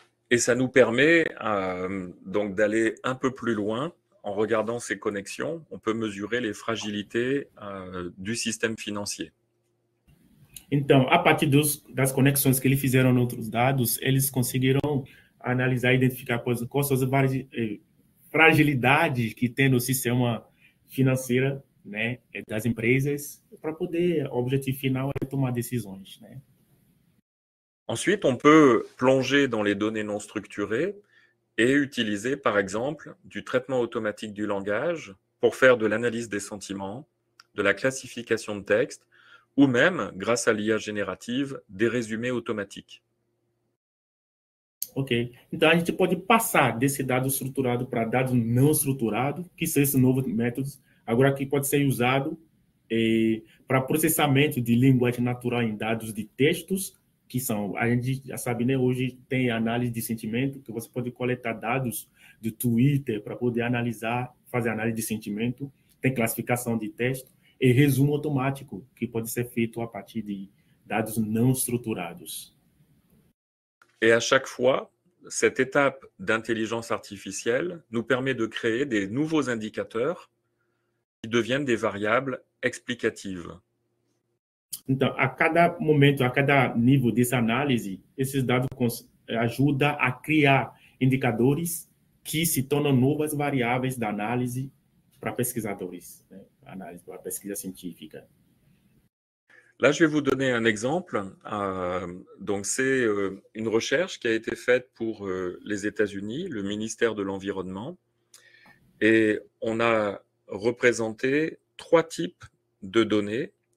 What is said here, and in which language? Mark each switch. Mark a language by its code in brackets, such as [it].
[fr] Et ça nous permet donc d'aller un peu plus loin. En regardant ces connexions, on peut mesurer les fragilités du système financier. [pt] Então, a partir das conexões que eles fizeram em outros dados, eles conseguiram analisar e identificar quais são as várias fragilidades que tem no sistema financeiro, né, das empresas, para poder, o objetivo final é tomar decisões, né? [fr] Ensuite, on peut plonger dans les données non structurées et utiliser, par exemple, du traitement automatique du langage pour faire de l'analyse des sentiments, de la classification de texte, ou même, grâce à l'IA générative, des résumés automatiques. Ok. [pt] Então, a gente pode passar desse dado estruturado para dado não estruturado, que são esses novos métodos, agora que pode ser usado para processamento de linguagem natural em dados de textos, que são, a gente já sabe, né? Hoje tem análise de sentimento, que você pode coletar dados do Twitter para poder analisar, fazer análise de sentimento, tem classificação de texto e resumo automático, que pode ser feito a partir de dados não estruturados. [fr] Et à chaque fois, cette étape d'intelligence artificielle nous permet de créer des nouveaux indicateurs qui deviennent des variables explicatives. [pt] Então, a cada momento, a cada nível dessa análise, esses dados ajudam a criar indicadores que se tornam novas variáveis da análise para pesquisadores, né? Análise para pesquisa científica. [fr] Là, je vais vous donner un exemple. Donc, c'est une recherche qui a été faite pour les États-Unis, le ministère de l'Environnement, et on a représenté 3 types de données.